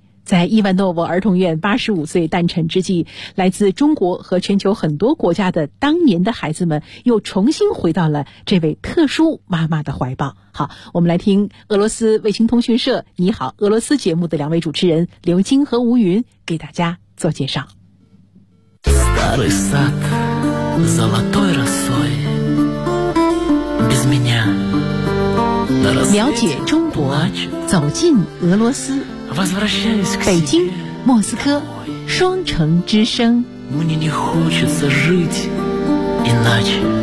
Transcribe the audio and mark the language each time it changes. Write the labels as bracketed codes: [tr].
[zh] 在伊万诺沃儿童院85岁诞辰之际，来自中国和全球很多国家的当年的孩子们又重新回到了这位特殊妈妈的怀抱。好，我们来听俄罗斯卫星通讯社你好俄罗斯节目的两位主持人刘晶和吴云给大家做介绍。 [ru] Старый сад, золотой росой, без меня, на рассвете, [zh] 了解中国，走进俄罗斯，北京、莫斯科，双城之声。 [ru] Мне не хочется жить иначе.